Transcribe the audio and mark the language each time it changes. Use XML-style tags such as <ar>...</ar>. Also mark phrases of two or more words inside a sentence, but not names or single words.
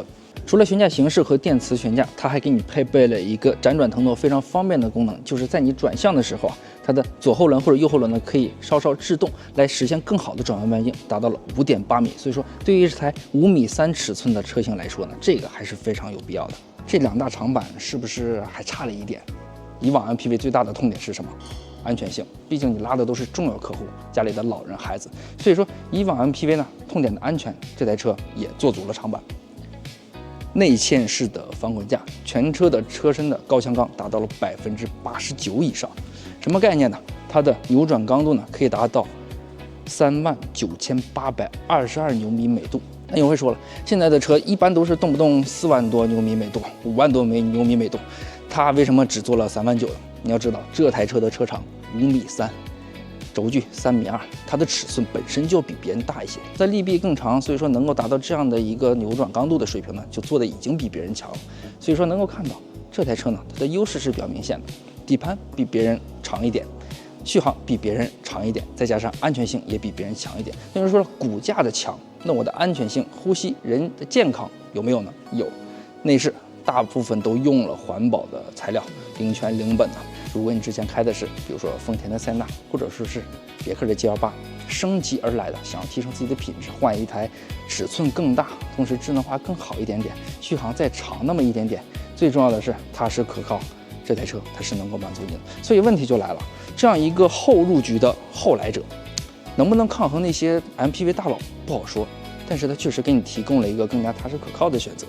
<zh>除了懸架形式和電磁懸架，它還給你配備了一個輾轉騰挪非常方便的功能，就是在你轉向的時候啊，它的左後輪或者右後輪呢可以稍稍制動，來實現更好的轉彎半徑，達到了5.8米。所以說對於這台5.3米尺寸的車型來說呢，這個還是非常有必要的。這兩大長板是不是還差了一點？以往 MPV 最大的痛點是什麼？安全性，畢竟你拉的都是重要客戶，家裡的老人孩子，所以說以往 MPV 呢痛點的安全，這台車也做足了長板。內嵌式的防滾架，全車的車身的高箱鋼達到了89%以上。什麼概念呢？它的扭轉剛度呢可以達到39822牛米每度。那你會說了，現在的車一般都是動不動4萬多牛米每度、5萬多牛米每度，它為什麼只做了3.9萬呢？你要知道，這台車的車長5.3米，軸距3.2米，它的尺寸本身就比別人大一些，在力臂更長，所以說能夠達到這樣的一個扭轉剛度的水平呢，就做的已經比別人強了。所以說能夠看到這台車呢，它的優勢是比較明顯的，底盤比別人長一點，續航比別人長一點，再加上安全性也比別人強一點。也就是說骨架的強，那我的安全性、呼吸、人的健康有沒有呢？有。內飾大部分都用了環保的材料，零醛零苯的。如果你之前開的是，比如說豐田的塞納，或者說是別克的 G28，升級而來的，想要提升自己的品質，換一台尺寸更大，同時智能化更好一點點，續航再長那麼一點點，最重要的是它是可靠，這台車它是能夠滿足你的。所以問題就來了，這樣一個後入局的後來者，能不能抗衡那些 MPV 大佬不好說，但是它確實給你提供了一個更加踏實可靠的選擇。</zh>